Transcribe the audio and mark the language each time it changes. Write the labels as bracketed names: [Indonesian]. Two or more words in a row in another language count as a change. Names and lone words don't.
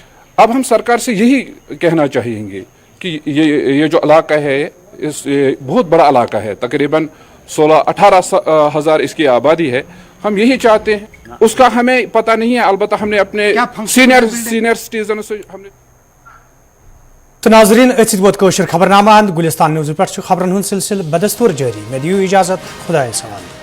[Urdu] اب ہم سرکار سے یہی کہنا چاہیں گے کہ یہ جو علاقہ ہے بہت بڑا علاقہ ہے، تقریباً 16-18 ہزار اس کی آبادی ہے. ہم یہی چاہتے ہیں، اس کا ہمیں پتہ نہیں ہے، البتہ ہم نے اپنے سینئر سٹیزن سے ہم نے. [Kashmiri] تو ناظرین ات ووت خبر نامہ گلستان نیوز پہ خبرن ہند سلسلہ بدستور جاری. مے دیو اجازت، خدائے سوال.